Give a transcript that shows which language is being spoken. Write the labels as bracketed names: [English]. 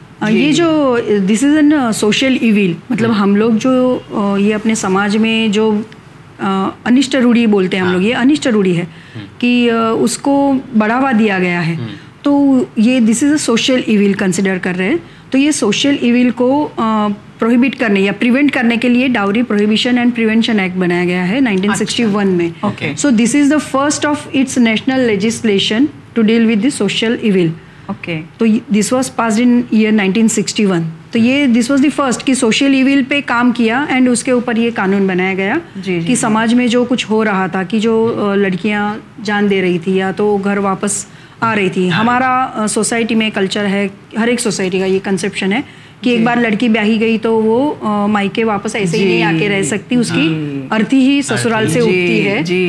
[Urdu] یہ جو [English] this is an social evil, [Urdu] مطلب ہم لوگ جو یہ اپنے سماج میں جو انشٹ روڑی بولتے ہیں ہم لوگ, یہ انشٹ روڑی ہے کہ اس کو بڑھاوا دیا گیا ہے, تو یہ [English] this is a social evil [Urdu] کنسیڈر کر رہے ہیں. تو یہ سوشل ایویل کو پروہیبٹ کرنے یا پریونٹ کرنے کے لیے dowry prohibition and prevention act بنایا گیا ہے 1961 میں. [English] So this is the first of its national legislation to deal with the social evil. Okay, تو this was passed in year 1961. [Urdu] تو یہ [English] this was the first [Urdu] کہ سوشل ایویل پہ کام کیا اینڈ اس کے اوپر یہ قانون بنایا گیا کہ سماج میں جو کچھ ہو رہا تھا کہ جو لڑکیاں جان دے رہی تھی یا تو گھر واپس آ رہی تھی. ہمارا سوسائٹی میں کلچر ہے, ہر ایک سوسائٹی کا یہ کنسیپشن ہے کہ ایک بار لڑکی بیاہی گئی تو وہ مائکے واپس ایسے ہی نہیں آ کے رہ سکتی, اس کی ارتھی ہی سسرال سے اگتی ہے.